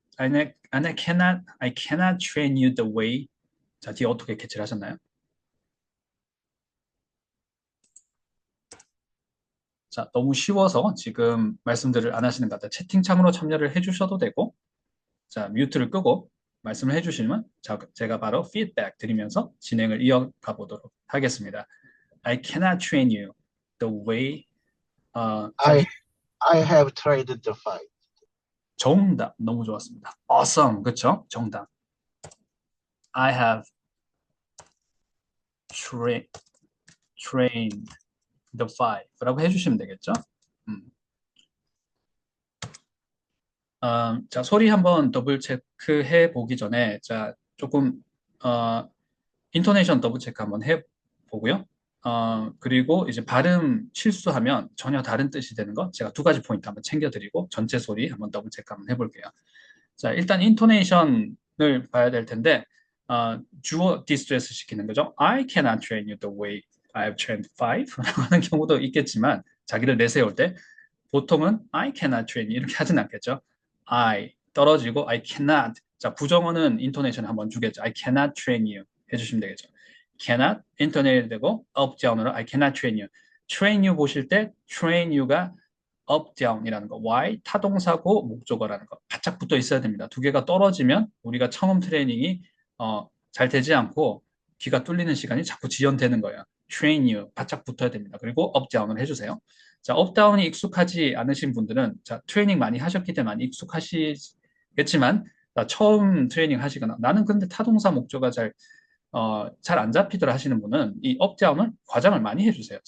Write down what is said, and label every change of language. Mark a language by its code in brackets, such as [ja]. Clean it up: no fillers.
[en] I cannot train you the way. [ko] 자, 뒤에 어떻게 캐치를 하셨나요? 자, 너무 쉬워서 지금 말씀들을 안 하시는 것 같아요. 채팅창으로 참여를 해주셔도 되고, 자, 뮤트를 끄고 말씀을 해주시면 제가 바로 피드백 드리면서 진행을 이어가 보도록 하겠습니다. [en] I cannot train you the way. I have tried the fight. [ko] 정답 너무 좋았습니다. Awesome, 그렇죠? 정답. [en] I have trained the five [ko] 라고 해주시면 되겠죠? 자, 소리 한번 더블 체크해 보기 전에 자 조금 인토네이션 더블 체크 한번 해 보고요. 그리고 이제 발음 실수하면 전혀 다른 뜻이 되는 거 제가 2가지 포인트 한번 챙겨드리고 전체 소리 한번 더블 체크 한번 해볼게요. 자, 일단 인토네이션을 봐야 될 텐데 주어 디스트레스 시키는 거죠. [en] I cannot train you the way I have trained five [ko] 라고 하는 경우도 있겠지만 자기를 내세울 때 보통은 [en] I cannot train you [ko] 이렇게 하진 않겠죠. I 떨어지고 I cannot. 자, 부정어는 인토네이션 한번 주겠죠. [en] I cannot train you [ko] 해주시면 되겠죠. [en] cannot [ko] 인토네이션 되고 [en] up down으로 I cannot train you. train you [ko] 보실 때 [en] train you가 up down이라는 거. [ko] why 타동사고 목적어라는 거 바짝 붙어 있어야 됩니다. 2개가 떨어지면 우리가 처음 트레이닝이 잘 되지 않고 귀가 뚫리는 시간이 자꾸 지연되는 거예요. [en] train you [ko] 바짝 붙어야 됩니다. 그리고 [en] up down [ko] 을 해주세요. 자, 업 다운이 익숙하지 않으신 분들은 자, 트레이닝 많이 하셨기 때문에 많이 익숙하시겠지만 처음 트레이닝 하시거나 나는 근데 타동사 목조가 잘 안 잡히더라 하시는 분은 이 업 다운을 과장을 많이 해주세요.